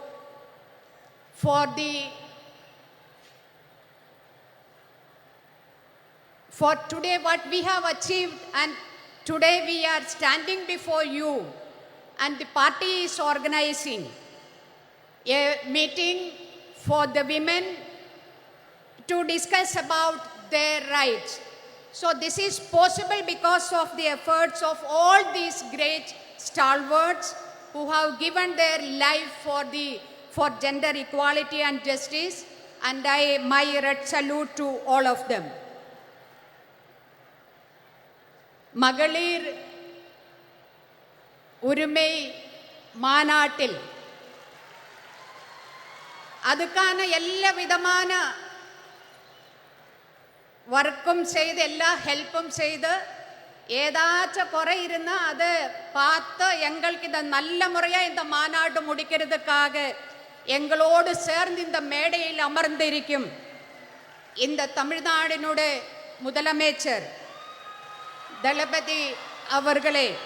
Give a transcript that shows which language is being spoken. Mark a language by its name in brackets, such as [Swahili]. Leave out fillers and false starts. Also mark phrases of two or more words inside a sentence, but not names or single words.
[English] for today what we have achieved, and today we are standing before you and the party is organizing a meeting for the women to discuss about their rights. So this is possible because of the efforts of all these great stalwarts who have given their life for gender equality and justice, and my red salute to all of them. [Tamil] மகளிர் உரிமை மாநாட்டில் அதுக்கான எல்லா விதமான [Malayalam] വർക്കും ചെയ്ത് എല്ലാ ഹെൽപ്പും ചെയ്ത് [Tamil] ஏதாச்சும் குறை இருந்தால் அதை பார்த்து எங்களுக்கு இந்த நல்ல முறையாக இந்த மாநாடு முடிக்கிறதுக்காக எங்களோடு சேர்ந்து இந்த மேடையில் அமர்ந்திருக்கும் இந்த தமிழ்நாடினுடைய முதலமைச்சர் தளபதி அவர்களே,